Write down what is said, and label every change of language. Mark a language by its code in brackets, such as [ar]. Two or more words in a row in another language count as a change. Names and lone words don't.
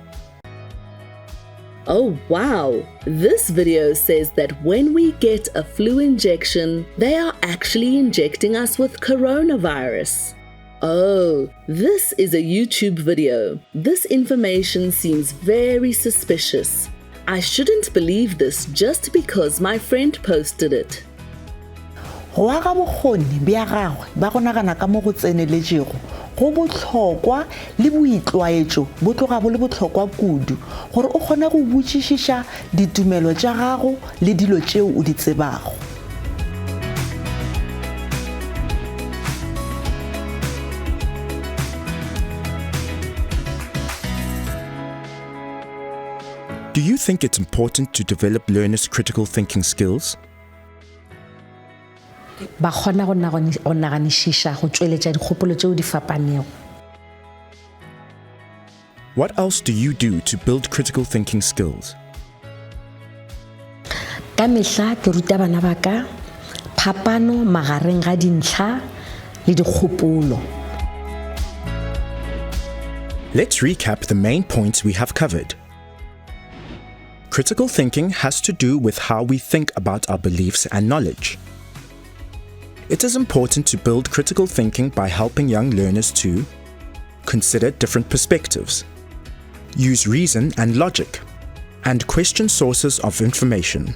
[en] Oh wow, this video says that when we get a flu injection, they are actually injecting us with coronavirus. Oh, this is a YouTube video. This information seems very suspicious. I shouldn't believe this just because my friend posted it. [nso] Go aga bokgoni bja gagwe ba go nagana ka mo go tseneletšego go botlhokwa le boitlwaetšo bo tloga bo le botlhokwa kudu gore o kgone go botšišiša ditumelo tša gago le dilo tšeo o di tsebago. [en] Do you think it's important to develop learners' critical thinking skills? [nso] Ba kgona go naganišiša go tšweletša dikgopolo tšeo di fapanego. [en] What else do you do to build critical thinking skills? [nso] Ka mehla ke ruta bana ba ka phapano magareng ga dintlha le dikgopolo. [en] Let's recap the main points we have covered. Critical thinking has to do with how we think about our beliefs and knowledge. It is important to build critical thinking by helping young learners to consider different perspectives, use reason and logic, and question sources of information.